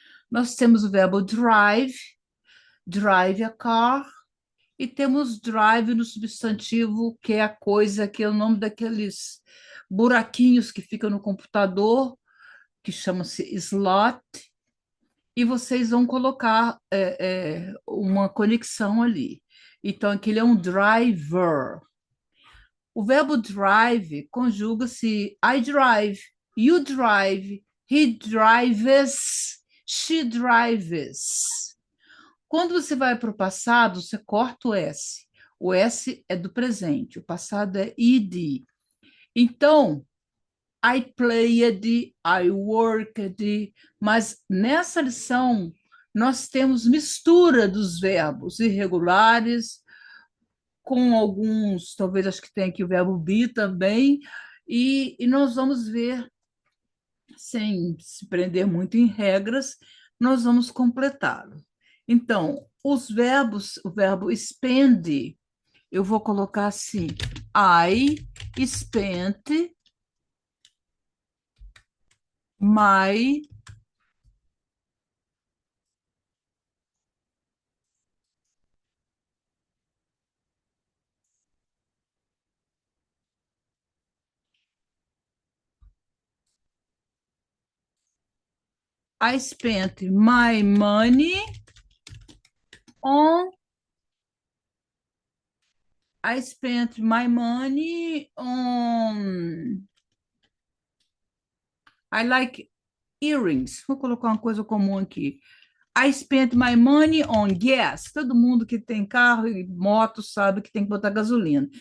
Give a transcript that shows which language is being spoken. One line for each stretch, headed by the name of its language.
Portuguese: Nós temos o verbo drive,
English: drive a car,
Portuguese: e temos drive no substantivo, que é a coisa, que é o nome daqueles buraquinhos que ficam no computador, que chama-se slot, e vocês vão colocar uma conexão ali. Então, aquele é um driver. O verbo drive conjuga-se
English: I drive, you drive, he drives, she drives.
Portuguese: Quando você vai para o passado, você corta o S. O S é do presente, o passado é id. Então,
English: I played, I worked,
Portuguese: mas nessa lição nós temos mistura dos verbos irregulares, com alguns, talvez acho que tem aqui o verbo be também, e nós vamos ver, sem se prender muito em regras, nós vamos completá-lo. Então, os verbos, o verbo spend, eu vou colocar assim:
English: I spent my I spent my money on I spent my money on I like earrings.
Portuguese: Vou colocar uma coisa comum aqui.
English: I spent my money on gas.
Portuguese: Todo mundo que tem carro e moto sabe que tem que botar gasolina.